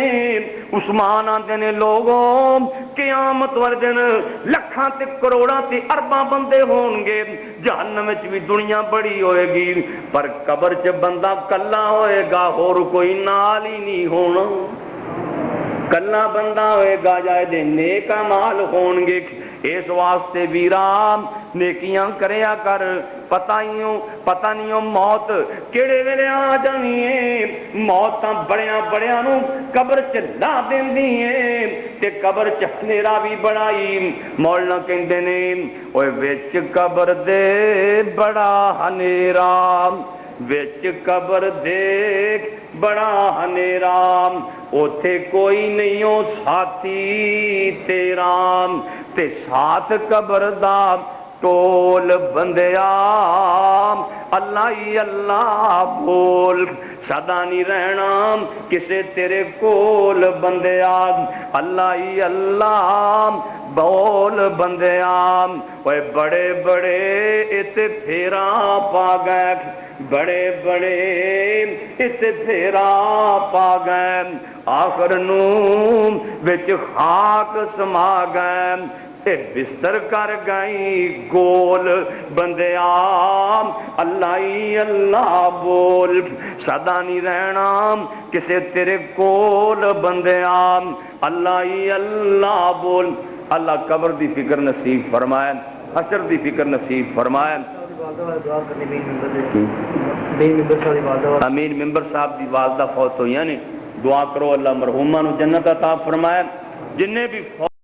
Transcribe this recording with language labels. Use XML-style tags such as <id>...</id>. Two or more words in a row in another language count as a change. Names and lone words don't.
<pa>عثمان آندے نے لوگوں قیامت والے دن لکھاں تے کروڑاں تے اربّاں بندے ہونگے، جہنم وچ بھی دنیا بڑی ہوئے گی، پر قبر چ بندہ کلا ہوئے گا، ہور کوئی نال ہی نہیں ہونا. کلا بندہ ہوئے گا، جائے دے نیک اعمال ہونگے. اس واسطے ویرا نیکیاں کریا کر, پتہ نہیں موت کیڑے ویلے آ جانی ہے موت تاں بڑیاں بڑیاں نو قبر چ لا دیندی ہے تے قبر چ ہنیرا بھی بڑائی مولانا کہندے نے اوے وچ قبر دے بڑا ہنیرا وچ قبر دیکھ بڑا ہنیرا اوتھے کوئی نہیں ہو ساتھی تیرا تے ساتھ قبر دا ٹول بندیا اللہ ہی اللہ بول سدا نہیں رہنا کسے تیرے کول بندیا اللہ ہی اللہ بول بندیا اوے بڑے بڑے ات پھیرا پا گئے بڑے بڑے ات پھیرا پا گئے آخر نو وچ خاک سما گئے تے بستر کر گئی گول بندیا اللہ ہی اللہ بول سدا نہیں رہنا کسے تیرے کول بندیا اللہ ہی اللہ بول اللہ قبر دی فکر نصیب فرمائے حشر دی فکر نصیب فرمائے امین ممبر صاحب دی والدہ فوت ہوئی یعنی دعا کرو اللہ مرحومہ نو جنت عطا فرمائے جنہیں بھی</pa>